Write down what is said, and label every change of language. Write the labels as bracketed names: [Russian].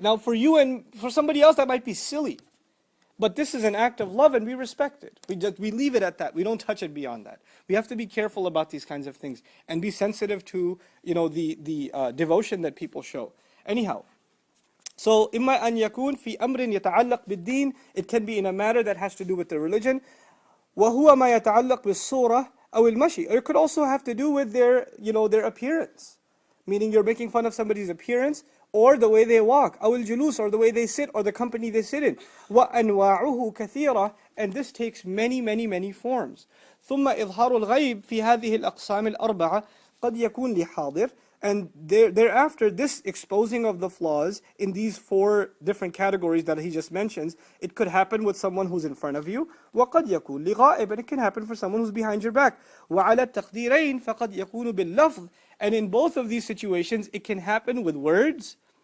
[English] Now for you and for somebody else that might be silly. But this is an act of love and we respect it. We leave it at that. We don't touch it beyond that. We have to be careful about these kinds of things and be sensitive to the devotion that people show. Anyhow, so [Arabic] إما أن يكون في أمر يتعلق بالدين, [English] it can be in a matter that has to do with the religion. [Arabic] وهو ما يتعلق بالصورة أو المشي. [English] Or it could also have to do with their appearance. Meaning you're making fun of somebody's appearance, or the way they walk, [Arabic] أو الجلوس, [English] or the way they sit, or the company they sit in. [Arabic] وأنواعه كثيرة, [English] and this takes many forms. [Arabic] ثم إظهار الغيب في هذه الأقسام الأربعة قد يكون لحاضر. [English] And thereafter, this exposing of the flaws in these 4 different categories that he just mentions, it could happen with someone who's in front of you. [Arabic] وَقَدْ يَكُونْ لِغَائِبٍ, [English] and it can happen for someone who's behind your back. [Arabic] وَعَلَى التَّقْدِيرَيْنِ فَقَدْ يَكُونُ بِاللَّفْظِ, [English] and in both of these situations, it can happen with words.